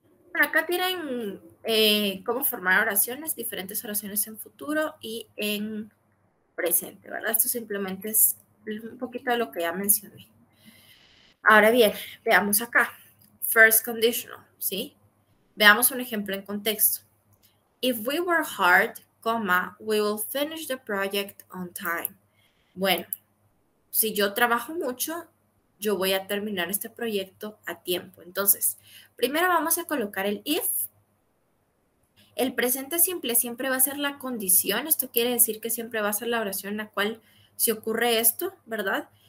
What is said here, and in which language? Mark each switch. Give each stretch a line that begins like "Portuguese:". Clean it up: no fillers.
Spanish: Bueno, acá tienen cómo formar oraciones, diferentes oraciones en futuro y en presente, ¿verdad? Esto simplemente es un poquito de lo que ya mencioné. Ahora bien, veamos acá. First conditional, ¿sí? Veamos un ejemplo en contexto.
English: If we work hard, we will finish the project on time.
Spanish: Bueno, si yo trabajo mucho, yo voy a terminar este proyecto a tiempo. Entonces, primero vamos a colocar el if. El presente simple siempre va a ser la condición. Esto quiere decir que siempre va a ser la oración en la cual se ocurre esto, ¿verdad?